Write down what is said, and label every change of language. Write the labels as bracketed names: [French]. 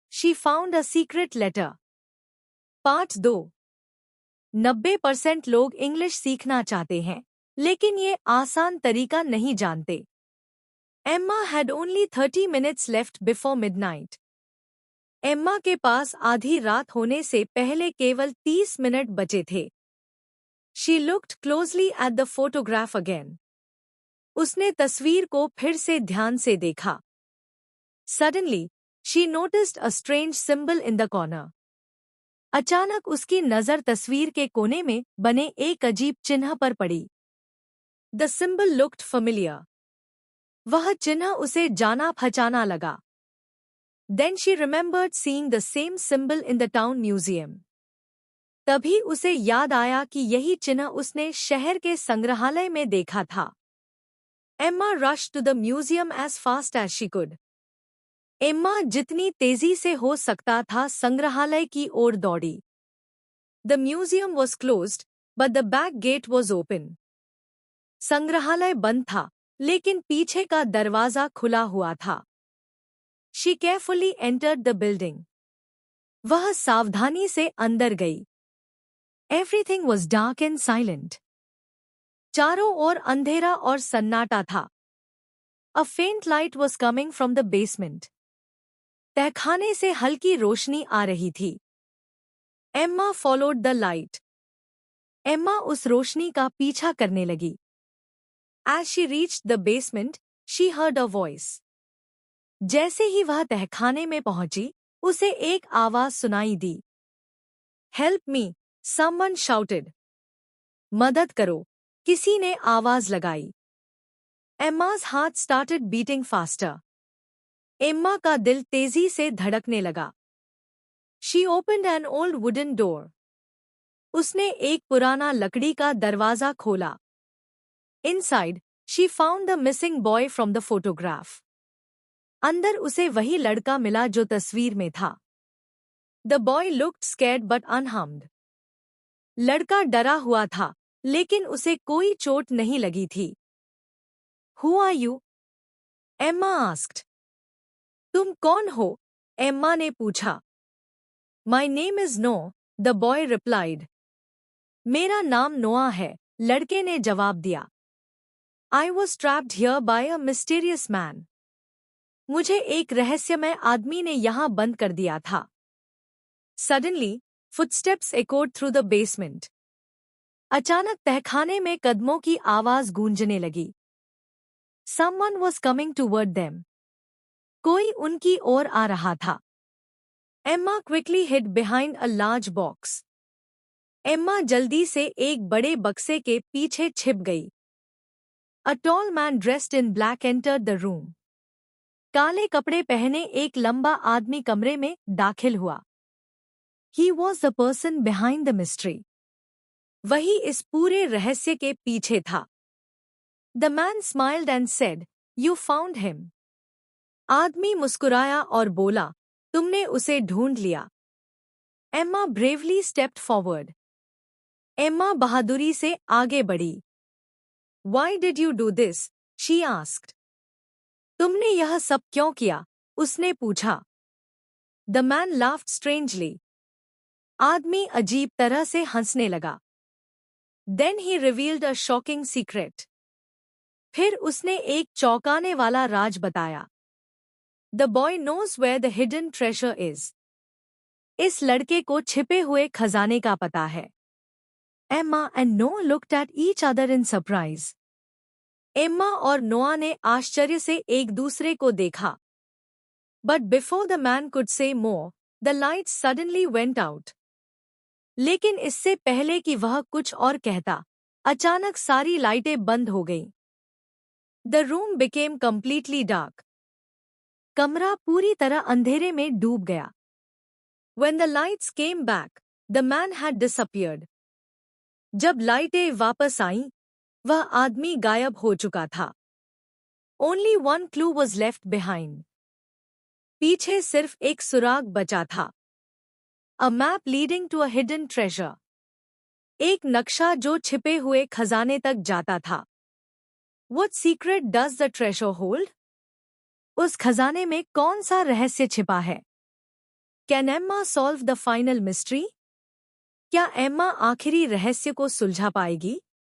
[English] She found a secret letter. Part 2। [Hindi] 90% लोग English सीखना चाहते हैं, लेकिन ये आसान तरीका नहीं जानते। [English] Emma had only 30 minutes left before midnight. [Hindi] Emma के पास आधी रात होने से पहले केवल 30 मिनट बचे थे। [English] She looked closely at the photograph again. [Hindi] उसने तस्वीर को फिर से ध्यान से देखा। [English] Suddenly, she noticed a strange symbol in the corner. [Hindi] अचानक उसकी नज़र तस्वीर के कोने में बने एक अजीब चिन्ह पर पड़ी। [English] The symbol looked familiar. [Hindi] वह चिन्ह उसे जाना पहचाना लगा। [English] Then she remembered seeing the same symbol in the town museum. [Hindi] तभी उसे याद आया कि यही चिन्ह उसने शहर के संग्रहालय में देखा था। [English] Emma rushed to the museum as fast as she could. [Hindi] Emma जितनी तेजी से हो सकता था संग्रहालय की ओर दौड़ी। [English] The museum was closed, but the back gate was open. [Hindi] संग्रहालय बंद था, लेकिन पीछे का दरवाजा खुला हुआ था। [English] She carefully entered the building. [Hindi] वह सावधानी से अंदर गई। [English] Everything was dark and silent. [Hindi] चारों ओर अंधेरा और सन्नाटा था। [English] A faint light was coming from the basement. [Hindi] तहखाने से हल्की रोशनी आ रही थी। [English] Emma followed the light. [Hindi] Emma उस रोशनी का पीछा करने लगी। [English] As she reached the basement, she heard a voice. [Hindi] जैसे ही वह तहखाने में पहुंची, उसे एक आवाज सुनाई दी। [English] Help me, someone shouted. [Hindi] मदद करो, किसी ने आवाज लगाई। [English] Emma's heart started beating faster. [Hindi] Emma का दिल तेजी से धड़कने लगा। [English] She opened an old wooden door. [Hindi] उसने एक पुराना लकड़ी का दरवाजा खोला। [English] Inside, she found the missing boy from the photograph. [Hindi] अंदर उसे वही लड़का मिला जो तस्वीर में था। [English] The boy looked scared but unharmed. [Hindi] लड़का डरा हुआ था, लेकिन उसे कोई चोट नहीं लगी थी। [English] Who are you? Emma asked. [Hindi] तुम कौन हो? एम्मा ने पूछा। [English] My name is Noah, the boy replied. [Hindi] मेरा नाम नोआ है, लड़के ने जवाब दिया। [English] I was trapped here by a mysterious man. [Hindi] मुझे एक रहस्यमय आदमी ने यहाँ बंद कर दिया था। [English] Suddenly, footsteps echoed through the basement. [Hindi] अचानक तहखाने में कदमों की आवाज गूंजने लगी। [English] Someone was coming toward them. [Hindi] कोई उनकी ओर आ रहा था। [English] Emma quickly hid behind a large box. [Hindi] Emma जल्दी से एक बड़े बक्से के पीछे छिप गई। [English] A tall man dressed in black entered the room. [Hindi] काले कपड़े पहने एक लंबा आदमी कमरे में दाखिल हुआ। [English] He was the person behind the mystery. [Hindi] वही इस पूरे रहस्य के पीछे था। [English] The man smiled and said, "You found him." [Hindi] आदमी मुस्कुराया और बोला, तुमने उसे ढूंढ लिया। [English] Emma bravely stepped forward. [Hindi] Emma बहादुरी से आगे बढ़ी। [English] Why did you do this? She asked. [Hindi] तुमने यह सब क्यों किया? उसने पूछा। [English] The man laughed strangely. [Hindi] आदमी अजीब तरह से हंसने लगा। [English] Then he revealed a shocking secret. [Hindi] फिर उसने एक चौंकाने वाला राज बताया। [English] The boy knows where the hidden treasure is. [Hindi] इस लड़के को छिपे हुए खजाने का पता है। [English] Emma and Noah looked at each other in surprise. [Hindi] Emma और नोआ ने आश्चर्य से एक दूसरे को देखा। [English] But before the man could say more, the lights suddenly went out. [Hindi] लेकिन इससे पहले कि वह कुछ और कहता, अचानक सारी लाइटें बंद हो गईं। [English] The room became completely dark. [Hindi] कमरा पूरी तरह अंधेरे में डूब गया। [English] When the lights came back, the man had disappeared. [Hindi] जब लाइटें वापस आईं, वह आदमी गायब हो चुका था। [English] Only one clue was left behind. [Hindi] पीछे सिर्फ एक सुराग बचा था। [English] A map leading to a hidden treasure. [Hindi] एक नक्शा जो छिपे हुए खजाने तक जाता था। [English] What secret does the treasure hold? [Hindi] उस खजाने में कौन सा रहस्य छिपा है? [English] Can Emma solve the final mystery? [Hindi] क्या एम्मा आखिरी रहस्य को सुलझा पाएगी?